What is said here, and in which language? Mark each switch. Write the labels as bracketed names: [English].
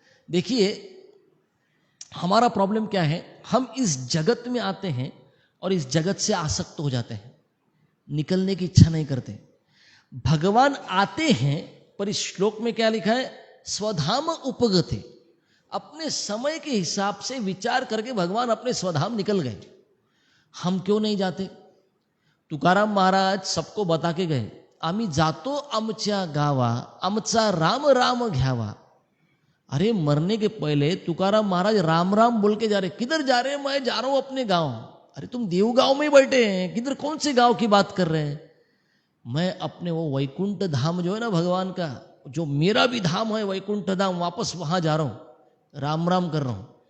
[Hindi] देखिए हमारा प्रॉब्लम क्या है, हम इस जगत में आते हैं और इस जगत से आसक्त हो जाते हैं, निकलने की इच्छा नहीं करते। भगवान आते हैं, पर इस श्लोक में क्या लिखा है, स्वधाम उपगते, अपने समय के हिसाब से विचार करके भगवान अपने स्वधाम निकल गए। हम क्यों नहीं जाते? [Marathi] तुकाराम महाराज [Hindi] सबको बता के गए, [Marathi] आम्ही जातो आमच्या गावा, आमचा राम राम घ्यावा। [Hindi] अरे मरने के पहले तुकाराम महाराज राम राम बोल के जा रहे। किधर जा रहे हैं? मैं जा रहा हूं अपने गांव। अरे तुम देव गांव में ही बैठे हैं, किधर, कौन से गांव की बात कर रहे हैं? मैं अपने वो वैकुंठ धाम जो है ना भगवान का, जो मेरा भी धाम है वैकुंठ धाम, वापस वहां जा रहा हूं, राम राम कर रहा हूं।